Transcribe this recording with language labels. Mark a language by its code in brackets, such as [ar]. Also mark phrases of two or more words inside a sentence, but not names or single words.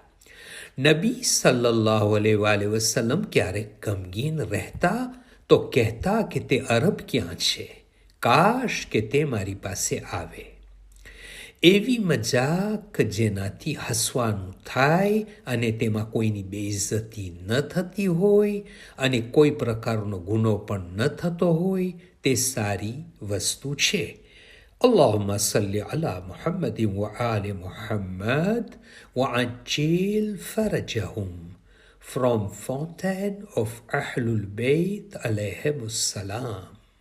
[gu] નબી [ar] صلى الله عليه وسلم [gu] ક્યારેક ગમગીન રહેતા તો કહેતા કે તે અરબ ક્યાં છે, કાશ કે તે મારી પાસે આવે. એવી મજાક જેનાથી હસવાનું થાય અને તેમાં કોઈની બેઇજ્જતી ન થતી હોય અને કોઈ પ્રકારનો ગુનો પણ ન થતો હોય, તે સારી વસ્તુ છે. [ar] اللهم صل على محمد وآل محمد وعجل فرجهم. [en] From Fountain of Ahlul Bayt [ar] عليهم السلام.